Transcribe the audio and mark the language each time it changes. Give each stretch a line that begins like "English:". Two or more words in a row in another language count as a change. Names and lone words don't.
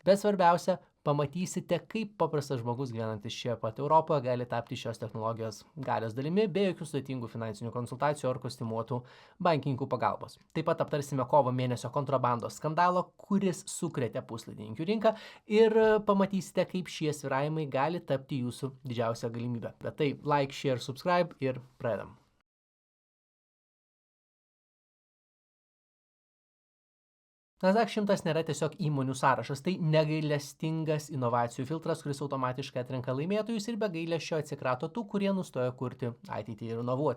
Lithuanian: Bet svarbiausia, pamatysite, kaip paprastas žmogus gyvenantis čia pat Europoje gali tapti šios technologijos galios dalimi be jokių sudėtingų finansinių konsultacijų ar kostiumuotų bankininkų pagalbos. Taip pat aptarsime kovo mėnesio kontrabandos skandalą, kuris sukrėtė puslaidininkių rinką ir pamatysite, kaip šie svyravimai gali tapti jūsų didžiausia galimybė. Bet tai
English: like, share, subscribe
Lithuanian: ir pradedam. Nasdaq 100 nėra tiesiog įmonių sąrašas, tai negailestingas inovacijų filtras, kuris automatiškai atrenka laimėtojus ir be gailesčio atsikrato tų, kurie nustojo kurti ateitį ir inovuoti.